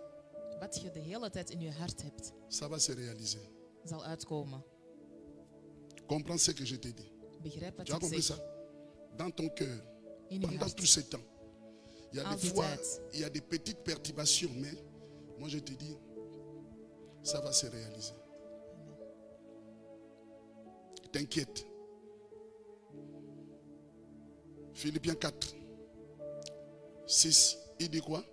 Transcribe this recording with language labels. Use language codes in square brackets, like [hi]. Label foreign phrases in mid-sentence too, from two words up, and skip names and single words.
[nl] wat je de hele tijd in je hart hebt, [fr] Ça va se réaliser. [nl] zal uitkomen. [fr] Comprends ce que je te dis. [nl] Begrijp wat [fr] Tu as [nl] ik [fr] compris [nl] zeg. [fr] ça? Dans ton cœur. [nl] In je [fr] Pendant [nl] hart. [fr] tout ce temps. Il y a des [nl] Altijd. [fr] fois, il y a des petites perturbations, mais moi je te dis, ça va se réaliser. T'inquiète. Philippiens 4, 6, il dit quoi?